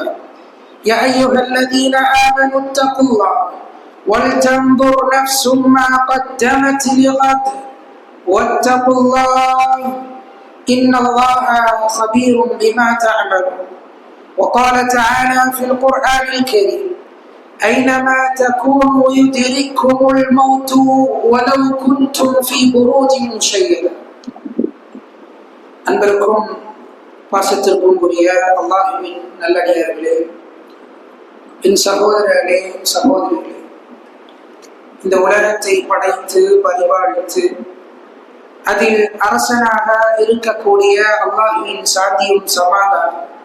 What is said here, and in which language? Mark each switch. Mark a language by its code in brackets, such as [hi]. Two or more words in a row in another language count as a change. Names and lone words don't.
[ar] يا أيها الذين آمنوا اتقوا الله ولتنظر نفس ما قدمت لغد، واتقوا الله إن الله خبير بما تعملون. وقال تعالى في القرآن الكريم: أينما تكونوا يدرككم الموت ولو كنتم في بروج مشيدة. [ta] அன்பருக்கும் பாசத்திற்கும் உரிய அல்லாஹ்வின் நல்லடியார்களே, என் சகோதரர்களே, சகோதரிகளே, இந்த உலகத்தை படைத்து பரிபாலித்து அதில் அரசனாக இருக்கக்கூடிய அல்லாஹ்வின் சாந்தியும் சமாதானம்